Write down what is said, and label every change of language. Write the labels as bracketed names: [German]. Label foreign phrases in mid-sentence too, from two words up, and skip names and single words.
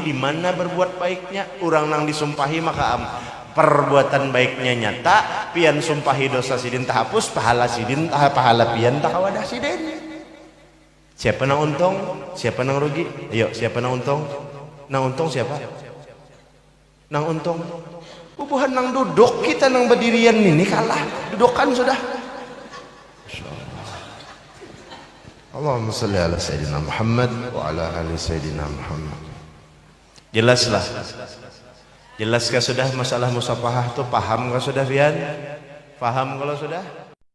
[Banjar] di mana berbuat baiknya orang nang disumpahi maka perbuatan baiknya nyata pian sumpahi dosa sidin tak hapus pahala sidin pahala pian tak kawadah sidin siapa nang untung siapa nang rugi ayo siapa nang untung siapa nang untung bubuhan nang duduk kita nang berdirian ini kalah dudukan sudah [Arabic] اللهم صل على سيدنا محمد وعلى آل سيدنا محمد [Banjar] jelaslah jelaskah sudah masalah musapahah tuh paham kah sudah Fian paham kalau sudah